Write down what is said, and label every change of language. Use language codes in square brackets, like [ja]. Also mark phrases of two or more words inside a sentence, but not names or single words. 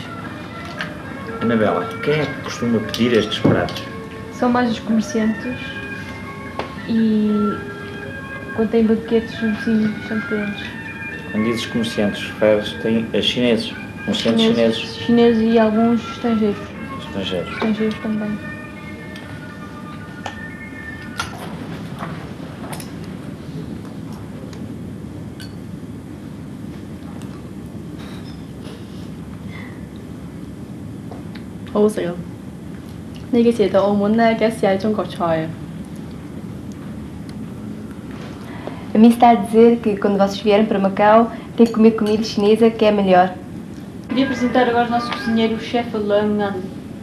[pt] Anabela, quem é que costuma pedir estes pratos? São mais os comerciantes e quando tem banquetes assim, são clientes. Quando dizes comerciantes, referes-te a chineses, comerciantes chineses. Chineses e alguns estrangeiros. Estrangeiros. Estrangeiros também. [yue] 好好食咯！你幾時嚟到澳門呢？記得試下中國菜啊！ [pt] A mim está a dizer que quando vocês vierem para Macau, têm que comer comida chinesa, que é melhor. Queria apresentar agora o nosso cozinheiro, o chefe Lang An.